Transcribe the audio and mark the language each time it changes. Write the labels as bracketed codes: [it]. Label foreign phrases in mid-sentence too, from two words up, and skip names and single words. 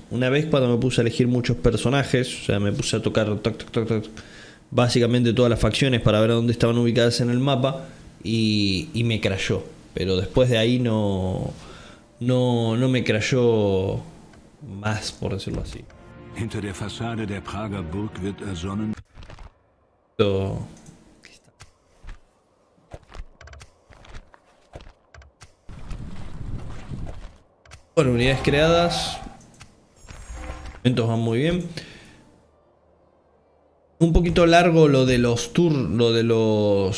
[es] Una vez cuando me puse a elegir muchos personajes, o sea, me puse a tocar toc, toc, toc, toc, básicamente todas las facciones para ver dónde estaban ubicadas en el mapa y me crashó. Pero después de ahí no me crashó más, por decirlo así. [de] Hinter der Fassade der Prager Burg wird ersonnen. [es] Bueno, unidades creadas. Momentos van muy bien. Un poquito largo lo de los tours, lo de los...